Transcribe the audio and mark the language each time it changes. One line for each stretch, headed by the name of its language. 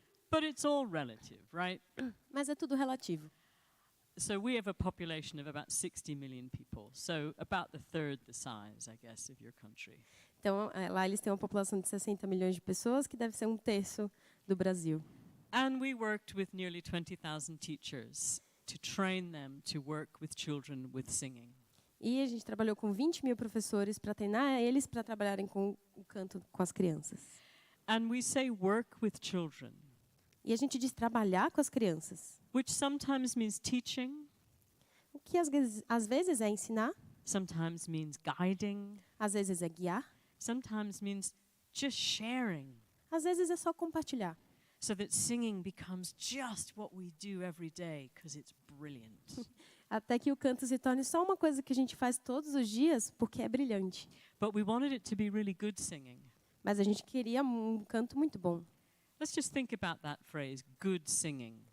English: But it's all relative, right?
Portuguese: Mas é tudo relativo.
English: So we have a population of about 60 million people. So about the third the size, I guess, of your country.
Portuguese: Então, lá eles têm uma população de 60 milhões de pessoas, que deve ser 1/3 do Brasil.
English: And we worked with nearly 20,000 teachers to train them to work with children with singing.
Portuguese: E a gente trabalhou com 20 mil professores para treinar eles para trabalharem com o canto com as crianças.
English: And we say work with children,
Portuguese: E a gente diz trabalhar com as crianças.
English: which sometimes means teaching,
Portuguese: O que às vezes é ensinar,
English: sometimes means guiding,
Portuguese: às vezes é guiar,
English: sometimes means just sharing,
Portuguese: às vezes é só compartilhar.
English: so that singing becomes just what we do every day because it's brilliant.
Portuguese: Até que o canto se torne só uma coisa que a gente faz todos os dias porque é brilhante.
English: But we wanted it to be really good singing.
Portuguese: Mas a gente queria um canto muito bom.
English: Let's just think about that phrase, good singing.